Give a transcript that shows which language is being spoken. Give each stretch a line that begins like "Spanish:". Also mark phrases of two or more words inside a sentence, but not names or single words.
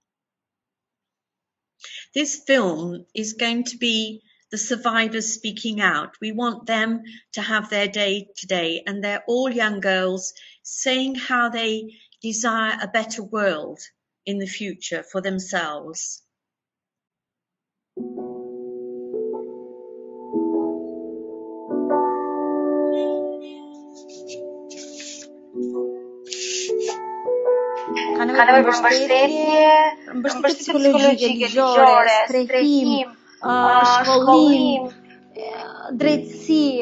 English: This film is going to be the survivors speaking out. We want them to have their day today, and they're all young girls saying how they desire a better world in the future for themselves.
Albanian: Kanë nevojë për mbështetje psikologjike, ligjore, strehim, shkollim, drejtësi.